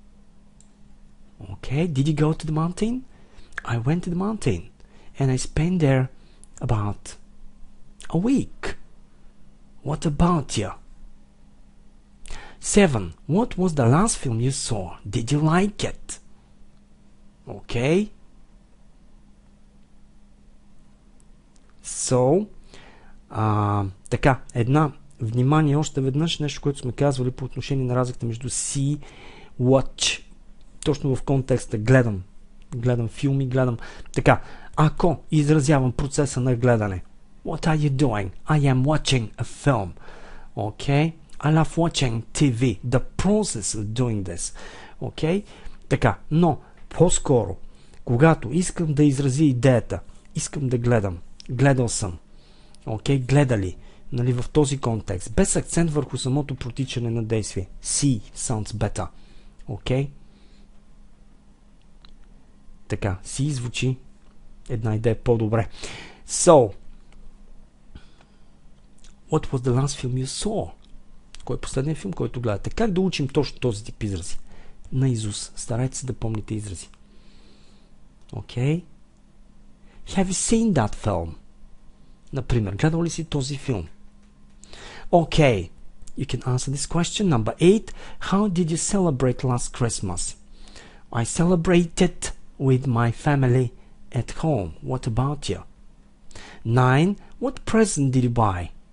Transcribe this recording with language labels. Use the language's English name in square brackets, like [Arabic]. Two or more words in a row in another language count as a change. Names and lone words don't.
[English] Okay, did you go to the mountain? I went to the mountain and I spent there about a week. What about you? 7. What was the last film you saw? Did you like it? Okay. So, [Bulgarian] така, внимание още веднъж, нещо, което сме казвали по отношение на разликата между [English] see, watch. [Bulgarian] Точно в контекста гледам филми, така. Ако изразявам процеса на гледане, [English] what are you doing? I am watching a film. Okay? I love watching TV. The process of doing this. Okay? [Bulgarian] Така, но по-скоро, когато искам да изрази идеята, искам да гледам, гледал съм. Okay? Гледали. Нали, в този контекст. Без акцент върху самото протичане на действие. [English] See sounds better. [Bulgarian] Okay? Така, see звучи една идея по-добре. [English] So, What was the last film you saw? [Bulgarian] Кой е последният филм, който гледате? Как да учим точно този тип изрази? Наизуст. Старайте се да помните изрази. [English] Okay. Have you seen that film? [Bulgarian] Например, гледал ли си този филм? [English] Okay. You can answer this question. Number 8. How did you celebrate last Christmas? I celebrated with my family at home. What about you? 9. What present did you buy?